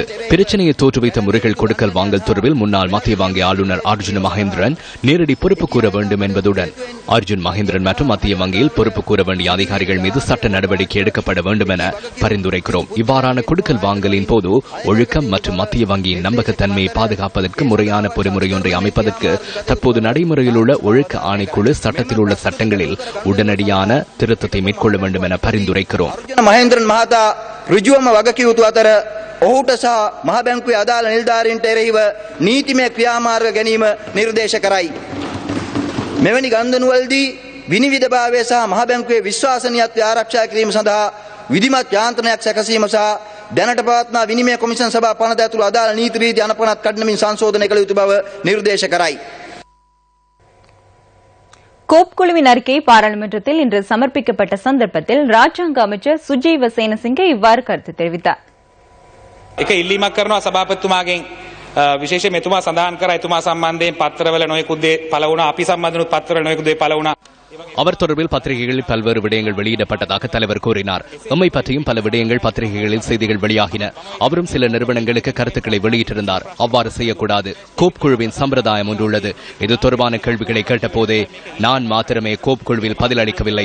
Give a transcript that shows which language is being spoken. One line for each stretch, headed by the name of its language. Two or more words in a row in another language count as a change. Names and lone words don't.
Tamil: பிரச்சனையை தோற்றுவைத்த முறைகள் கொடுக்கல் வாங்கல் தொடர்பில் முன்னாள் மத்திய வங்கி ஆளுநர் அர்ஜுன் மகேந்திரன் நேரடி பொறுப்பு கூற வேண்டும் என்பதுடன் அர்ஜுன் மகேந்திரன் மற்றும் மத்திய வங்கியில் பொறுப்பு கூற வேண்டிய அதிகாரிகள் மீது சட்ட நடவடிக்கை எடுக்கப்பட வேண்டும் என பரிந்துரைக்கிறோம். இவ்வாறான கொடுக்கல் வாங்கலின் போது ஒழுக்கம் மற்றும் மத்திய வங்கியின் நம்பகத்தன்மையை பாதுகாப்பதற்கு முறையான பொறிமுறையொன்றை அமைப்பதற்கு தற்போது நடைமுறையில் உள்ள ஒழுக்க ஆணைக்குழு சட்டத்தில் உள்ள சட்டங்களில் உடனடியான திருத்தத்தை மேற்கொள்ள வேண்டும் என பரிந்துரைக்கிறோம்.
Sinhala: මහේන්ද්‍රන් මහතා ඍජුවම වගකියයුතු අතර ඔහුට සහ මහ බැංකුවේ අදාළ නිලධාරීන්ට එරෙහිව නීතිමය ක්‍රියාමාර්ග ගැනීම නිර්දේශ කරයි. මෙවැනි ගන්දනුවලදී විනිවිදභාවය සහ මහ බැංකුවේ විශ්වාසනීයත්වය ආරක්ෂා කිරීම සඳහා විධිමත් යාන්ත්‍රණයක් සැකසීම සහ දැනට පවත්නා විනිමය කොමිෂන් සභා පනත ඇතුළු අදාළ නීති රීති අනපනත් කඩනමින් සංශෝධනය කළ යුතු බව නිර්දේශ කරයි.
Tamil: கோப் குழுவின் அறிக்கை பாராளுமன்றத்தில் இன்று சமர்ப்பிக்கப்பட்ட சந்தர்ப்பத்தில் ராஜாங்க அமைச்சர் சுஜீவ சேனசிங்க இவ்வாறு கருத்து தெரிவித்தார்.
Sinhala: එක ඉල්ලීමක් කරනවා සභාපතිතුමාගෙන් විශේෂයෙන් මෙතුමා සඳහන් කරා එතුමා සම්බන්ධයෙන් පත්තරවල නොයෙකුත් දේ පළ වුණා. අපි සම්බන්ධනුත් පත්තරවල නොයෙකුත් දේ පළ වුණා.
Tamil: அவர் தொடர்பில் பத்திரிகைகளில் பல்வேறு விடயங்கள் வெளியிடப்பட்டதாக தலைவர் கூறினார். எம்மை பற்றியும் பல விடயங்கள் பத்திரிகைகளில் செய்திகள் வெளியாகின. அவரும் சில நிறுவனங்களுக்கு கருத்துக்களை வெளியிட்டிருந்தார். அவ்வாறு செய்யக்கூடாது. கோப் குழுவின் சம்பிரதாயம் ஒன்று உள்ளது. இது தொடர்பான கேள்விகளை கேட்டபோதே நான் மாத்திரமே கோப் குழுவில் பதிலளிக்கவில்லை.